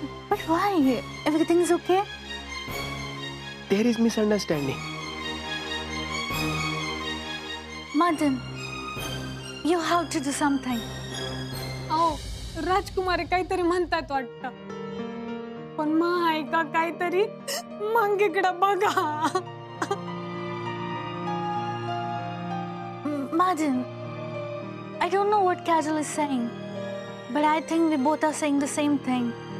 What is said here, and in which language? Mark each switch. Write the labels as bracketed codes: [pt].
[en] But why? Everything's okay? There is misunderstanding. Madan, you have to do something. [mr] अहो राजकुमारी काहीतरी म्हणतात वाटतं. पण मग ऐका काहीतरी मग इकडं बघा. [en] Madan, I don't know what Kajal is saying, but I think we both are saying the same thing.